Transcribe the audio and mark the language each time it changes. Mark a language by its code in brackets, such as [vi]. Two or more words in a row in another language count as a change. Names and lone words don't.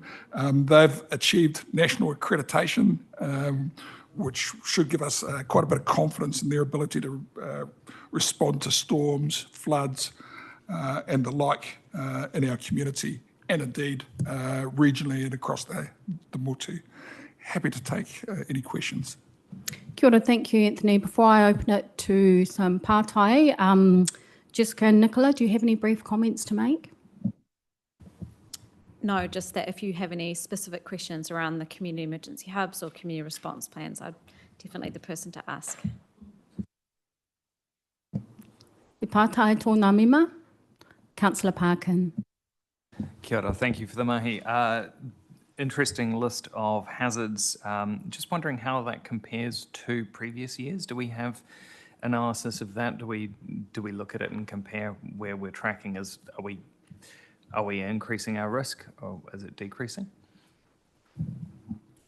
[en] They've achieved national accreditation, which should give us quite a bit of confidence in their ability to respond to storms, floods, and the like in our community, and indeed regionally and across the motu. Happy to take any questions. [mi] Kia ora, [en] thank you, Anthony. Before I open it to some pātai, Jessica and Nicola, do you have any brief comments to make? No, just that if you have any specific questions around the community emergency hubs or community response plans, I'm definitely the person to ask. [mi] Te pātai tōna mima, Councillor Parkin. Kia ora, [en] thank you for the mahi. Interesting list of hazards. Just wondering how that compares to previous years. Do we have analysis of that? Do we look at it and compare where we're tracking? Are we increasing our risk, or is it decreasing?